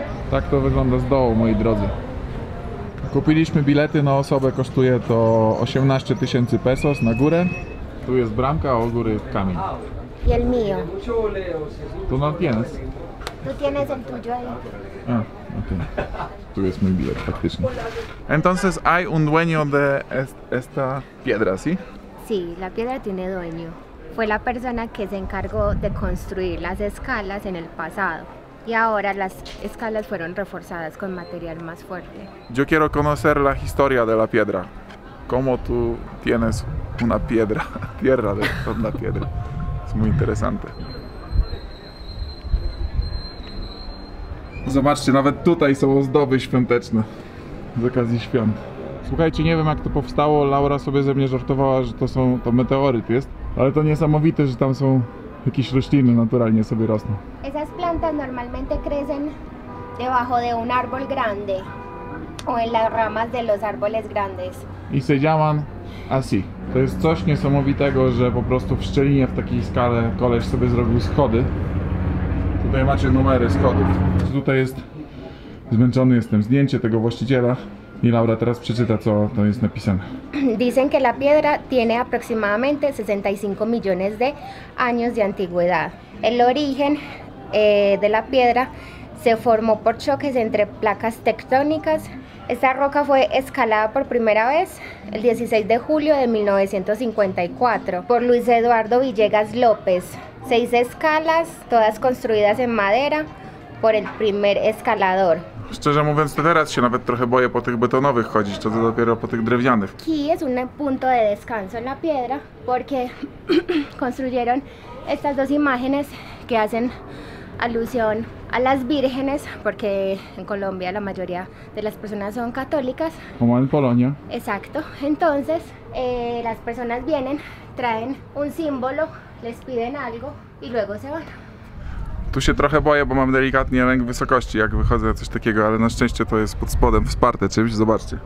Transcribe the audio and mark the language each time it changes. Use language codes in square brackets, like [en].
[pl] Tak to wygląda z dołu, moi drodzy. Kupiliśmy bilety na osobę, kosztuje to 18 000 pesos na górę. Tu jest bramka, a u góry kamień. [es] Y el mío. Tu no tienes. Tú tienes el tuyo ahí. [pl] A, okej. Tu jest mój bilet, faktycznie. [es] Entonces hay un dueño de esta piedra, ¿sí? Sí, la piedra tiene dueño. Fue la persona que se encargó de construir las escalas en el pasado. Y ahora las escalas fueron reforzadas con material más fuerte. Yo quiero conocer la historia de la piedra. Cómo tú tienes una piedra, tierra de la piedra. Es muy interesante. [pl] Zobaczcie, nawet tutaj są ozdoby świąteczne z okazji świąt. Słuchajcie, nie wiem jak to powstało, Laura sobie ze mnie żartowała, że to meteoryt jest, ale to niesamowite, że tam są jakieś rośliny naturalnie sobie rosną. [es] Esas plantas normalmente crecen debajo de un árbol grande o en las ramas de los árboles grandes. I se llaman así. [pl] To jest coś niesamowitego, że po prostu w szczelinie w takiej skale koleś sobie zrobił schody. Tutaj macie numery schodów. Tutaj jest, zmęczony jestem, zdjęcie tego właściciela. I Laura teraz przeczyta, co to jest napisane. [es] Dicen que la piedra tiene aproximadamente 65 millones de años de antigüedad. El origen de la piedra se formó por choques entre placas tectónicas. Esta roca fue escalada por primera vez el 16 de julio de 1954 por Luis Eduardo Villegas López. 6 escalas, todas construidas en madera por el primer escalador. [pl] Szczerze mówiąc, to teraz się nawet trochę boję po tych betonowych chodzić, to dopiero po tych drewnianych. [es] Aquí es un punto de descanso en la piedra porque construyeron estas dos imágenes que hacen alusión a las vírgenes, porque en Colombia la mayoría de las personas son católicas. Como en Polonia. Exacto. Entonces las personas vienen, traen un símbolo, les piden algo y luego se van. [pl] Tu się trochę boję, bo mam delikatnie lęk wysokości, jak wychodzę coś takiego, ale na szczęście to jest pod spodem wsparte czymś, zobaczcie.